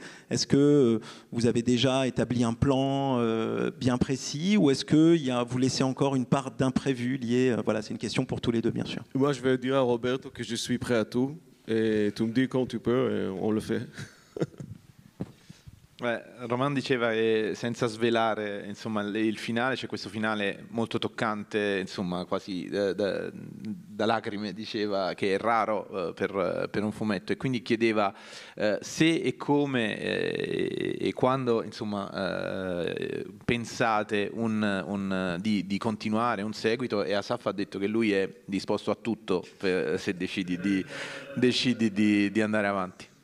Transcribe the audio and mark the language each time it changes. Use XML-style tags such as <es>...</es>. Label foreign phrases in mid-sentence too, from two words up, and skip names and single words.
<fr>Est-ce que vous avez déjà établi un plan bien précis, ou est-ce que vous laissez encore une part d'imprévu liée voilà, c'est une question pour tous les deux, bien sûr. Moi, je vais dire à Roberto que je suis prêt à tout, et tu me dis quand tu peux, et on le fait.</fr> <it>Roman diceva che senza svelare insomma, il finale, c'è questo finale molto toccante, insomma, quasi da lacrime, diceva, che è raro per un fumetto, e quindi chiedeva se e come e quando insomma, pensate di continuare un seguito, e Asaf ha detto che lui è disposto a tutto se decidi di andare avanti.</it>